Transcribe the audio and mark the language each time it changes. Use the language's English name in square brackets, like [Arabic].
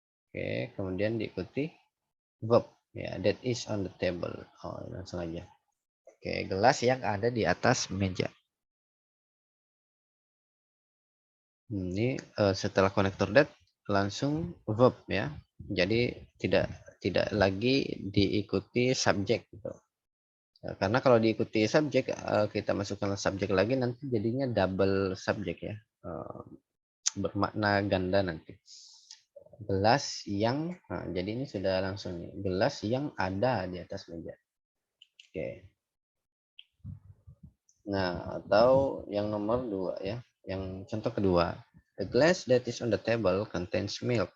[Indonesian] Oke, kemudian diikuti verb ya, [English] that is on the table. [Indonesian] Oh, langsung aja. Oke, gelas yang ada di atas meja. Ini setelah konektor that langsung verb ya. Jadi tidak lagi diikuti subjek gitu. Karena kalau diikuti subjek, kita masukkan subjek lagi nanti jadinya double subjek ya. Bermakna ganda nanti. Gelas yang, nah, jadi ini sudah langsung nih, gelas yang ada di atas meja. Oke. Nah, atau yang nomor 2 ya, yang contoh kedua. [English] The glass that is on the table contains milk.